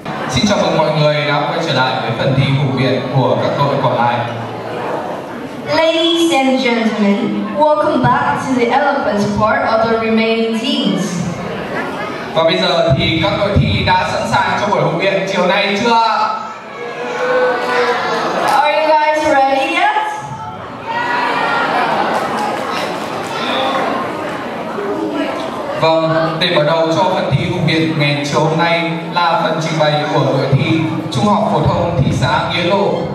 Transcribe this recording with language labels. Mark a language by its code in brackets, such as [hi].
[vi] Xin chào mừng mọi người đã quay trở lại với phần thi Hùng biện của các đội còn lại. [en] Ladies and gentlemen, welcome back to the elephant part of the remaining teams. [vi] Và bây giờ thì các đội thi đã sẵn sàng cho buổi Hùng biện chiều nay chưa? [en] Are you guys ready yet? [vi] Vâng, để mở đầu cho phần thi Hùng biện ngày chiều hôm nay là phần trình bày của đội thi Trung học phổ thông thị xã Nghĩa Lộ.